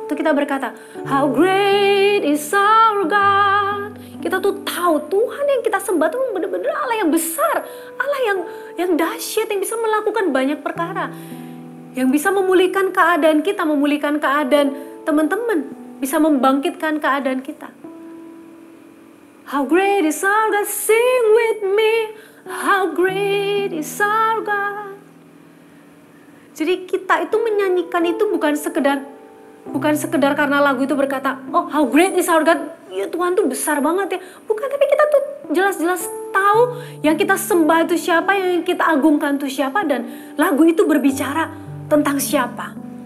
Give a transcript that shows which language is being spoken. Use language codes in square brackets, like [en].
[id] Itu kita berkata, [en] how great is our God. [id] Kita tuh tahu Tuhan yang kita sembah itu benar-benar Allah yang besar, Allah yang dahsyat, yang bisa melakukan banyak perkara, yang bisa memulihkan keadaan kita, memulihkan keadaan teman-teman, bisa membangkitkan keadaan kita. [en] How great is our God, sing with me. How great is our God. [id] Jadi kita itu menyanyikan itu bukan sekedar karena lagu itu berkata, [en] oh how great is our God, [id] ya Tuhan tuh besar banget ya. Bukan, tapi kita tuh jelas-jelas tahu yang kita sembah itu siapa, yang kita agungkan itu siapa, dan lagu itu berbicara tentang siapa.